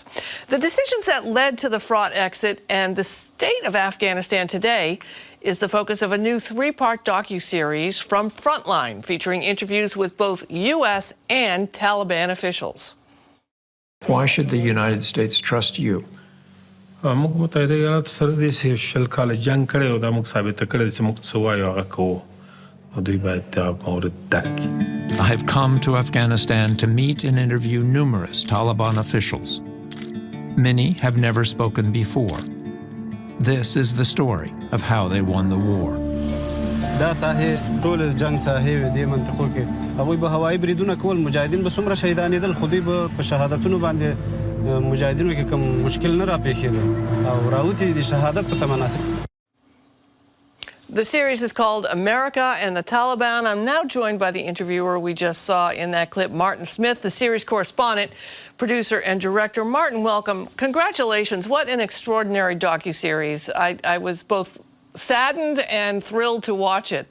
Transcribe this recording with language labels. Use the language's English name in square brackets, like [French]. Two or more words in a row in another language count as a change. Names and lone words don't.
[English] The decisions that led to the fraught exit and the state of Afghanistan today is the focus of a new three-part docuseries from FRONTLINE, featuring interviews with both U.S. and Taliban officials. Why should the United States trust you? [Pashto] موږ متحده ایالاتو سره د شل کال جنگ کړی او دا موږ ثابت کړی چې موږ څه وایو هغه کوو او دوی باید دا مورد درک کړي. [English] I have come to Afghanistan to meet and interview numerous Taliban officials. Many have never spoken before. This is the story of how they won the war. [Pashto] دا ساحه ټول جنگ ساحه د منطقو کې هغوی به هوایي بریدونه کول مجاهدین به څومره شهیدانېدل خو دوی به په شهادتونو باندې مجاهدینو کې کوم مشکل نه راپېښېده او راوتي د شهادت په تمناسب. [English] The series is called America and the Taliban. I'm now joined by the interviewer we just saw in that clip, Martin Smith, the series correspondent, producer, and director. Martin, welcome. Congratulations. What an extraordinary docuseries. I was both saddened and thrilled to watch it.